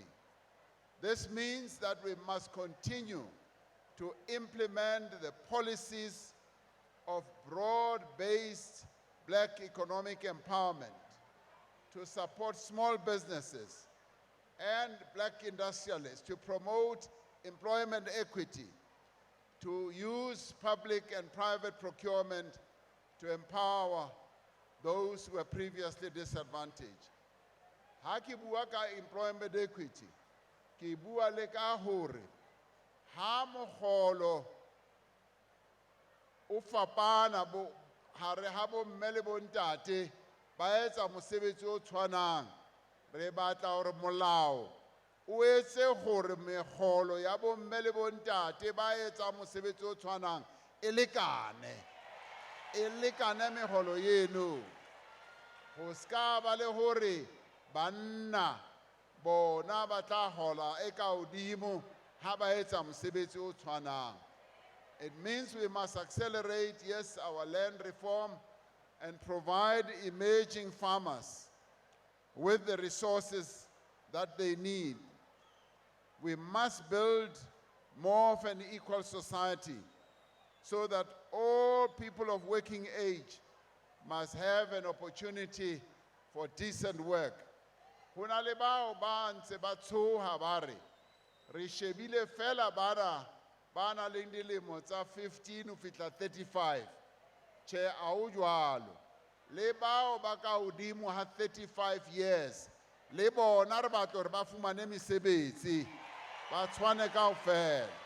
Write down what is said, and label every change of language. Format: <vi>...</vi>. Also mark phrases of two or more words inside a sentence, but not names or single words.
<en>This means that we must continue to implement the policies of broad-based black economic empowerment to support small businesses and black industrialists, to promote employment equity, to use public and private procurement to empower those who were previously disadvantaged.</en> <st>Ha ke bua ka</st> <en>employment equity,</en> <st>ke bua le ka hore ha mogolo o fapana hare ha bomme le bontate ba etsa mosebetsi o tshwanang, re batla hore molao o etse gore megolo ya bomme le bontate ba etsa mosebetsi o tshwanang e lekane megolo yeno. Go ska ba le hore banna bona ba tla hola e ka hodimo ha ba etsa mosebetsi o tshwanang.</st> <en>It means we must accelerate, yes, our land reform and provide emerging farmers with the resources that they need. We must build more of an equal society so that all people of working age must have an opportunity for decent work.</en> <st>Ho na le bao ba ntse ba tshoha ba re, re shebile fela bara ba na le dilemo tsa 15 ho fihla 35. Che a o jwalo. Le bao ba ka hodimo ha 35 years, le bona re batla hore ba fumane mesebetsi, ba tshwane kaofela.</st>